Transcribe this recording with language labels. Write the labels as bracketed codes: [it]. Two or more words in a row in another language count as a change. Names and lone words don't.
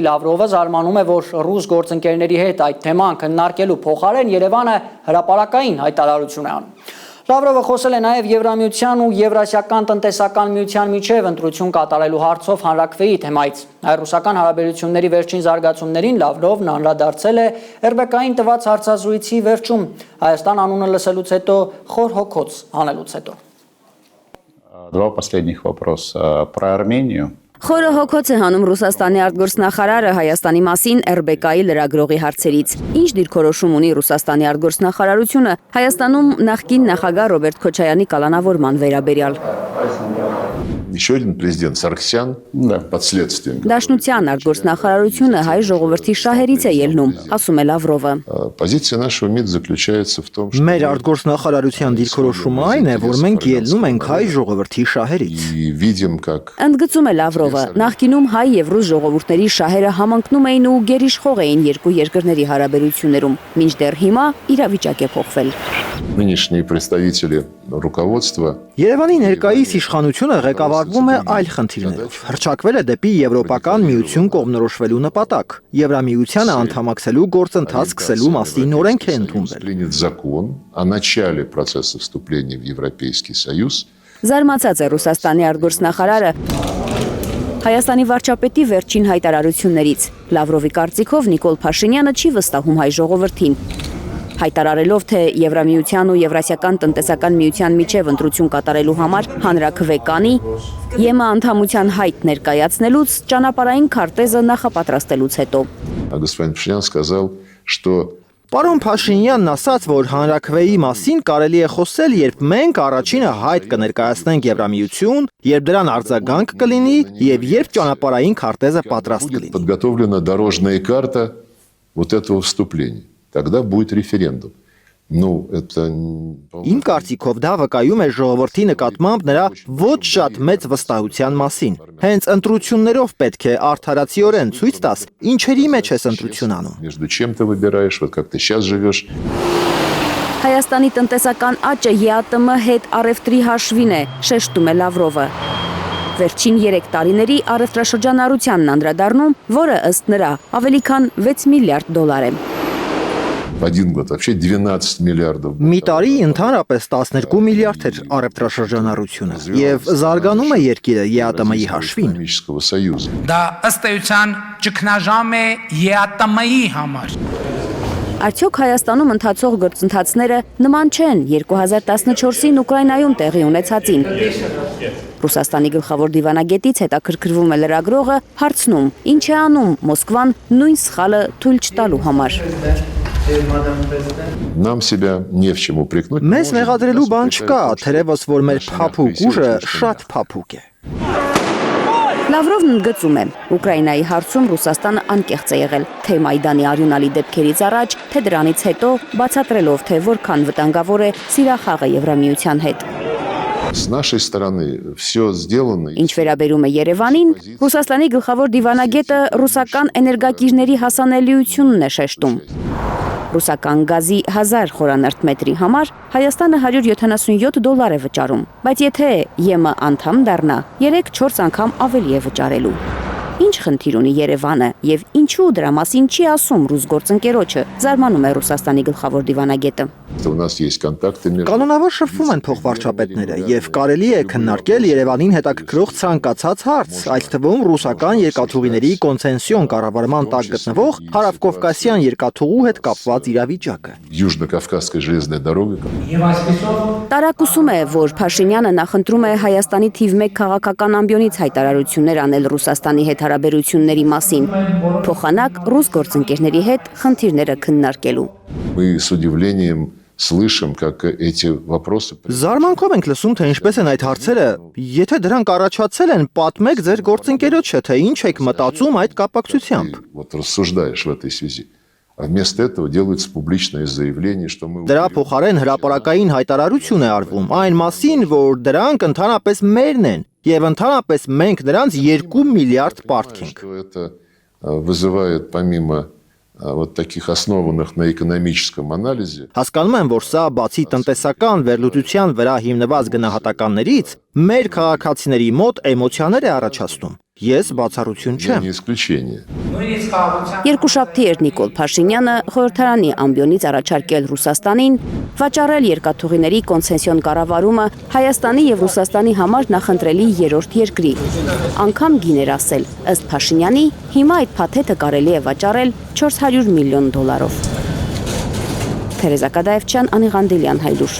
[hy] Լավրովը զարմանում է, որ ռուս գործընկերների հետ այդ թեման քննարկելու փոխարեն Երևանը հրապարակային հայտարարություն է անում։ Լավրովը խոսել է նաև Եվրամիության ու Եվրասիական տնտեսական միության միջև ընտրություն կատարելու հարցով հանրաքվեի թեմայից։ Հայ-ռուսական հարաբերությունների վերջին զարգացումներին Լավրովն անդրադարձել է ՌԲԿ-ին տված հարցազրույցի վերջում Հայաստան անունը լսելուց հետո խոր հոգոց հանելուց հետո։ [ru] Два последних вопроса про Армению. [hy] Խորը հոգոց է հանում Ռուսաստանի արտգործնախարարը Հայաստանի մասին ՌԲԿ-ի լրագրողի հարցերից։ Ինչ դիրքորոշում ունի Ռուսաստանի արտգործնախարարությունը Հայաստանում նախկին նախագահ Ռոբերտ Քոչարյանի կալանավորման վերաբերյալ։ [ru] Еще один президент Сарксян под следствием. [hy] Դաշնության արտգործնախարարությունը հայ ժողովրդի շահերից է ելնում, ասում է Լավրովը։ [ru] Позиция нашего МИД заключается в том, что [hy] Մեր արտգործնախարարության դիրքորոշումը այն է, որ մենք ելնում ենք հայ ժողովրդի շահերից։ [ru] и видим, как [hy] Ընդգծում է Լավրովը, նախկինում հայ եւ ռուս ժողովուրդների շահերը համընկնում էին ու գերիշխող էին երկու երկրների հարաբերություններում, մինչդեռ հիմա իրավիճակ է փոխվել։ [ru] нынешние представители руководства [hy] Երևանի ներկայիս իշխանությունը ղեկավարվում է այլ խնդիրներով։ Հռչակվել է դեպի Եվրոպական միություն կողմնորոշվելու նպատակ։ Եվրամիությանը անդամակցելու գործընթաց սկսելու մասին օրենք է ընդունվել։ [ru] принят закон о начале процесса вступления в Европейский Союз. [hy] Զարմացած է Ռուսաստանի արտգործնախարարը Հայաստանի վարչապետի վերջին հայտարարություններից։ Լավրովի կարծիքով Նիկոլ Փաշինյանը չի վստահում հայ ժողովրդին։ Հայտարարելով, թե Եվրամիության ու Եվրասիական տնտեսական միության միջև ընտրություն կատարելու համար հանրաքվե կանի, ԵՄ անդամության հայտ ներկայացնելուց ճանապարհային քարտեզը նախապատրաստելուց հետո։ [ru] Господин Пашинян сказал, что [hy] Պարոն Փաշինյանն ասաց, որ հանրաքվեի մասին կարելի է խոսել, երբ մենք առաջինը հայտ կներկայացնենք Եվրամիություն, երբ դրան արձագանք կլինի եւ երբ ճանապարհային քարտեզը պատրաստ կլինի։ [ru] подготовлена дорожная карта вот этого вступления. Тогда будет референдум. Ну, это [hy] Իմ կարծիքով դա վկայում է ժողովրդի նկատմամբ նրա ոչ շատ մեծ վստահության մասին։ Հենց ընտրություններով պետք է արդարացիորեն ցույց տաս, ինչերի մեջ ես ընտրություն անում։ [ru] между чем ты выбираешь, вот как ты сейчас живешь. [hy] Հայաստանի տնտեսական աճը ԵԱՏՄ հետ առևտրի հաշվին է, շեշտում է Լավրովը։ Վերջին 3 տարիների առևտրաշրջանառությանն անդրադառնում, որը ըստ նրա ավելի քան 6 միլիարդ դոլար է։ [ru] В один год вообще 12 миллиардов. [hy] Մի տարի ընդհանրապես 12 միլիարդ էր առևտրաշրջանառությունը եւ զարգանում է երկիրը ԵԱՏՄ-ի հաշվին։ [ru] Экономического союза. [hy] Դա ըստ էության ճգնաժամ է ԵԱՏՄ-ի համար։ Արդյոք Հայաստանում ընթացող գործընթացները նման չեն 2014-ին Ուկրաինայում տեղի ունեցածին։ Ռուսաստանի գլխավոր դիվանագետից հետաքրքրվում է լրագրողը, հարցնում, ինչ է անում Մոսկվան նույն սխալը թույլ չտալու համար։ [ru] Нам себя не в чем упрекнуть. [hy] Մեզ մեղադրելու բան չկա, թերևս որ մեր փափուկ ուժը շատ փափուկ է։ Լավրովն ընդգծում է, Ուկրաինայի հարցում Ռուսաստանը անկեղծ է եղել, թե Մայդանի արյունալի դեպքերից առաջ, թե դրանից հետո, բացատրելով, թե որքան վտանգավոր է սիրախաղը Եվրամիության հետ։ [ru] С нашей стороны все сделано. [hy] Ինչ վերաբերում է Երևանին, Ռուսաստանի գլխավոր դիվանագետը ռուսական էներգակիրների հասանելիությունն է շեշտում։ Ռուսական գազի 1000 խորանարդ մետրի համար Հայաստանը $177 է վճարում, բայց եթե ԵՄ անդամ դառնա, 3-4 անգամ ավելի է վճարելու։ Ինչ խնդիր ունի Երևանը եւ ինչու դրա մասին չի ասում ռուս գործընկերոջը, զարմանում է Ռուսաստանի գլխավոր դիվանագետը։ [ru] У нас есть контакты между [hy] Կանոնավոր շփվում են փոխվարչապետները եւ կարելի է քննարկել Երևանին հետաքրքրող ցանկացած հարց, այդ թվում ռուսական երկաթուղիների կոնցենսիոն կառավարման տակ գտնվող հարավկովկասյան երկաթուղու հետ կապված իրավիճակը։ [ru] Южно-Кавказской железной дорогой. [hy] Տարակուսում է, որ Փաշինյանը նախընտրում է Հայաստանի թիվ 1 քաղաքական ամբիոնից հայտարարություններ անել Ռուսաստանի հետ հարաբերությունների մասին, փոխանակ ռուս գործընկերների հետ խնդիրները քննարկելու։ [ru] Мы с удивлением слышим, как эти вопросы... [hy] Զարմանքով ենք լսում, թե ինչպես են այդ հարցերը, եթե դրանք առաջացել են, պատմեք ձեր գործընկերոջը, թե ինչ եք մտածում այդ կապակցությամբ։ [ru] Вот рассуждаешь в этой связи. А вместо этого делается публичное заявление, что мы... [hy] Դրա փոխարեն հրապարակային հայտարարություն է արվում այն մասին, որ դրանք ընդհանրապես մերն են եւ ընդհանրապես մենք նրանց 2 միլիարդ պարտք ենք։ [ru] Что это вызывает помимо вот таких основанных на экономическом анализе. [hy] Հասկանում եմ, որ սա բացի տնտեսական վերլուծության վրա հիմնված գնահատականներից մեր քաղաքացիների մոտ էմոցիաներ է առաջացնում։ Ես բացառություն չեմ։ [ru] Не исключение. [hy] Երկուշաբթի էր Նիկոլ Փաշինյանը խորհրդարանի ամբիոնից առաջարկել Ռուսաստանին վաճառել երկաթուղիների կոնցեսիոն կառավարումը Հայաստանի եւ Ռուսաստանի համար նախընտրելի երրորդ երկրի։ Անգամ գին էր ասել, ըստ Փաշինյանի, հիմա այդ փաթեթը կարելի է վաճառել $400 միլիոն։ Թերեզա Կադաևչյան, Անիղանդելյան, Հայլուր։